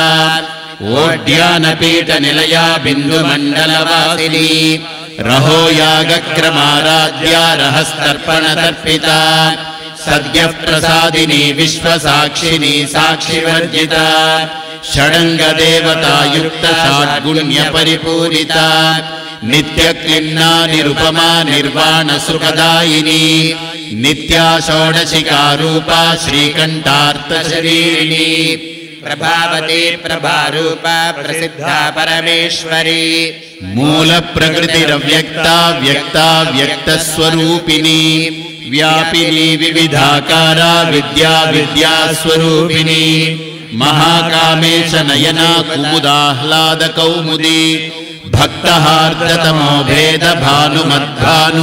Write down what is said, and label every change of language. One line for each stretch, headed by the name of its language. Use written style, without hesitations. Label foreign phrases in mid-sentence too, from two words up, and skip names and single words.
Sanskrit: ओड्यानपीठनिलया बिन्दुमण्डलवासिनी रहो यागक्रमाराध्या रहस्तर्पणतर्पिता सद्यः प्रसादिनी विश्वसाक्षिणी साक्षिवर्जिता षडङ्गदेवतायुक्ता षड्गुण्यपरिपूरिता नित्यक्लिन्ना निरुपमा निर्वाणसुखदायिनी नित्या षोडशिका रूपा श्रीकण्ठार्थशरीरिणी ప్రభావతి ప్రభారూపా ప్రసిద్ధా పరమేశ్వరీ మూల ప్రకృతిరవ్యక్తా వ్యక్తా వ్యక్తస్వరూపిణీ వ్యాపినీ వివిధాకారా విద్యా విద్యాస్వరూపిణీ మహాకామేశ నయనా కుముదాహ్లాద కౌముదీ భక్తహార్దతమో భేద భానుమద్భాను